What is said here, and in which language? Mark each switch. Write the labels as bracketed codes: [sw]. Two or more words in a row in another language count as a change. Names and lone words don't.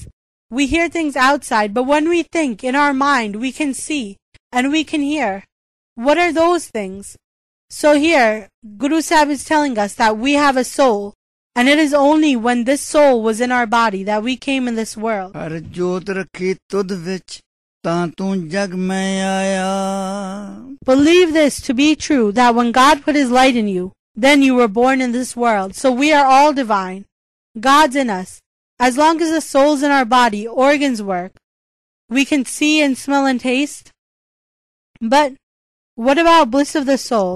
[en] We hear things outside, but when we think in our mind, we can see and we can hear. What are those things? So here, Guru Sahib is telling us that we have a soul, and it is only when this soul was in our body that we came in this world. [pa] ਹਰਿ ਜੋਤਿ ਰਖੀ ਤੁਧੁ ਵਿਚਿ ਤਾਂ ਤੂ ਜਗ ਮਹਿ ਆਇਆ. [en] Believe this to be true, that when God put His light in you, then you were born in this world. So we are all divine. God's in us. As long as the soul's in our body, organs work. We can see and smell and taste. But what about bliss of the soul?